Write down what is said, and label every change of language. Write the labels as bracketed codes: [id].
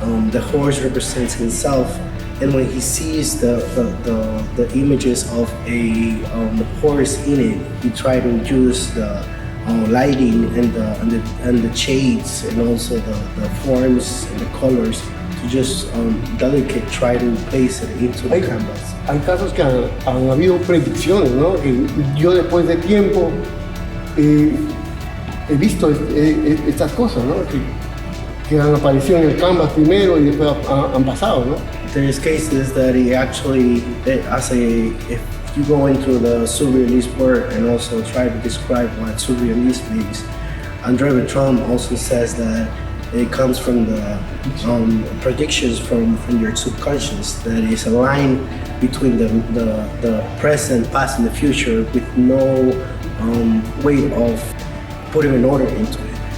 [en] The horse represents himself, and when he sees the images of a horse in it, he tries to use the lighting and the shades and also the forms and the colors to just delicate try to place it into the canvas. [es] Hay casos que han habido predicciones, ¿no? Que yo después de tiempo he visto estas cosas, ¿no? Que han aparecido en el canvas primero y después han pasado, ¿no? [en] There's cases that he actually, if you go into the surrealist work and also try to describe what surrealist means, André Breton also says that it comes from the predictions from your subconscious, that is a line between the present, past, and the future with no way of putting an order into it.